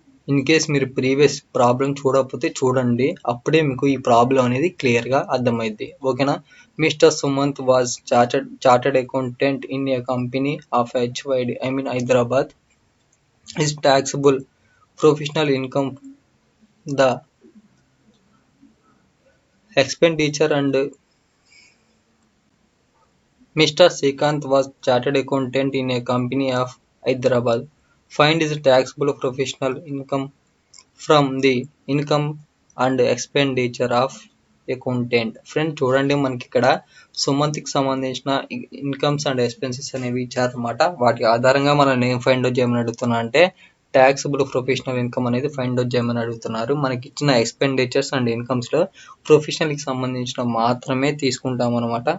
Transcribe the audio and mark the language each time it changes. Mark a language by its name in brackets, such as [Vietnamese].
[Telugu] In case మీరు previous problem చూడకపోతే చూడండి, అప్పుడే మీకు ఈ ప్రాబ్లం అనేది క్లియర్గా అర్థమైద్ది. ఓకేనా. [English] Mister Sumanth was chartered accountant in a company of Hyderabad. His taxable professional income, the expenditure, and Mr. Srikanth was chartered accountant in a company of Hyderabad. Find his taxable professional income from the income and expenditure of accountant. [Telugu] Friend చూడండి, మనకి ఇక్కడ సుమంత్కి సంబంధించిన incomes and expenses అనేవి ఇచ్చారనమాట. వాటి ఆధారంగా మనం ఏం ఫైండ్ అవుట్ చేయమని అడుగుతున్నా అంటే ట్యాక్సబుల్ ప్రొఫెషనల్ ఇన్కమ్ అనేది ఫైండ్ అవుట్ చేయమని అడుగుతున్నారు. మనకి ఇచ్చిన ఎక్స్పెండిచర్స్ అండ్ ఇన్కమ్స్లో ప్రొఫెషనల్కి సంబంధించిన మాత్రమే తీసుకుంటాం అనమాట.